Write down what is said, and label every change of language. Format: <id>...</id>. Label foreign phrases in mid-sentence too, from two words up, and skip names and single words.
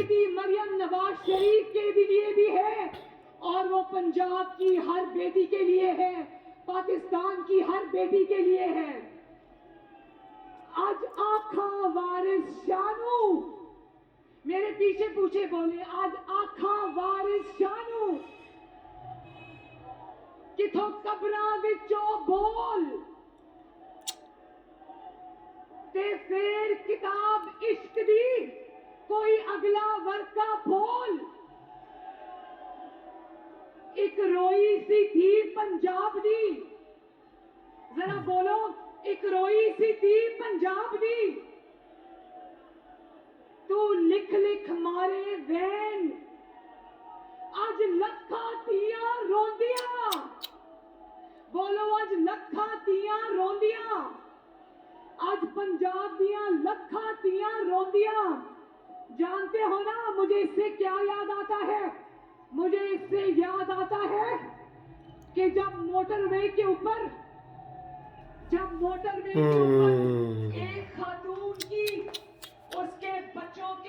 <ur>مریم نواز شریف کے لیے بھی ہے، اور وہ پنجاب کی ہر بیٹی کے لیے ہے، پاکستان کی ہر بیٹی کے لیے ہے۔</ur> <pa>آج آکھا وارث شانو، میرے پیچھے پوچھے بولے، آج آکھا وارث شانو کتھوں قبراں وچوں بول تے پھر کتاب عشق دی کوئی اگلا ورقہ کھول۔ ایک روئی سی تھی پنجاب دی،</pa> <ur>ذرا بولو،</ur> <pa>ایک روئی سی تھی پنجاب دی، تو لکھ لکھ مارے وین اج لکھاں تیاں روندیاں، بولو اج لکھاں تیاں روندیاں، آج پنجاب دیاں لکھاں تیاں روندیاں۔</pa> <ur>جانتے ہو نا مجھے اس سے کیا یاد آتا ہے؟ مجھے اس سے یاد آتا ہے کہ جب موٹر وے کے اوپر ایک خاتون کی اس کے بچوں کے</ur>